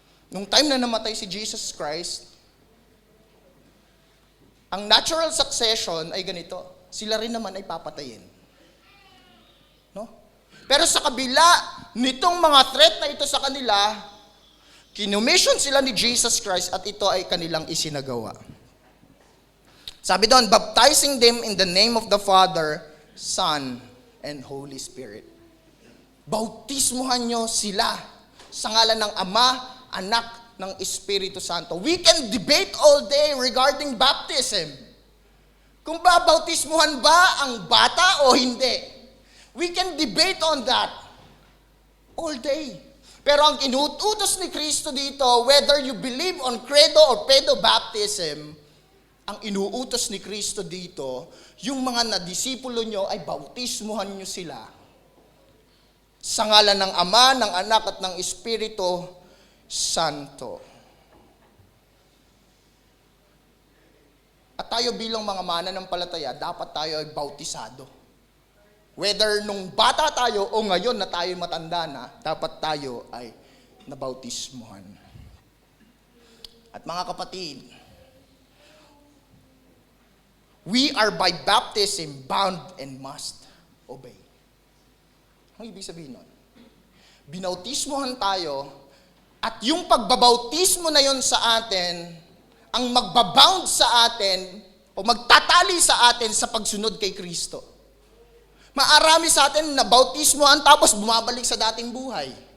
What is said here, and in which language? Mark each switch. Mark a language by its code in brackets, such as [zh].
[tl] Nung time na namatay si Jesus Christ, ang [en] natural succession [tl] ay ganito, sila rin naman ay papatayin. No? Pero sa kabila nitong mga threat na ito sa kanila, kinumission sila ni Jesus Christ at ito ay kanilang isinagawa. Sabi doon, [en] baptizing them in the name of the Father, Son, and Holy Spirit. [tl] Bautismuhan nyo sila sa ngalan ng Ama, Anak, ng Espiritu Santo. [en] We can debate all day regarding baptism. [tl] Kung babautismuhan ba ang bata o hindi. [en] We can debate on that all day. [tl] Pero ang inuutos ni Kristo dito, [en] whether you believe on credo or pedo baptism, [tl] ang inuutos ni Kristo dito, yung mga nadisipulo nyo ay bautismuhan nyo sila sa ngalan ng Ama, ng Anak at ng Espiritu Santo. At tayo bilang mga mananampalataya, dapat tayo ay bautisado. Whether nung bata tayo o ngayon na tayo matanda na, dapat tayo ay nabautismuhan. At mga kapatid, [en] we are by baptism bound and must obey. [tl] Ang ibig sabihin nun? Binautismuhan tayo at yung pagbabautismo na yon sa atin, ang magbabound sa atin o magtatali sa atin sa pagsunod kay Kristo. Maarami sa atin na bautismuhan tapos bumabalik sa dating buhay.